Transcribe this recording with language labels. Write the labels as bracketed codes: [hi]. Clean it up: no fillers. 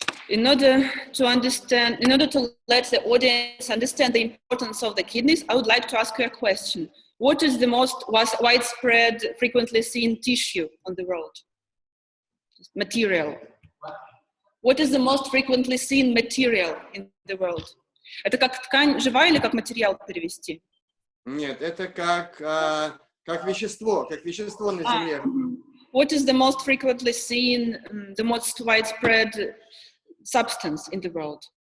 [en] In order to let the audience understand the importance of the kidneys, I would like to ask you a question. What is the most widespread, frequently seen tissue on the world? Material. What is the most frequently seen material in the world? [ru] Это как ткань живая или как материал перевести? Нет, это как вещество на Земле. [en] What is the most frequently seen, the most widespread substance in the world?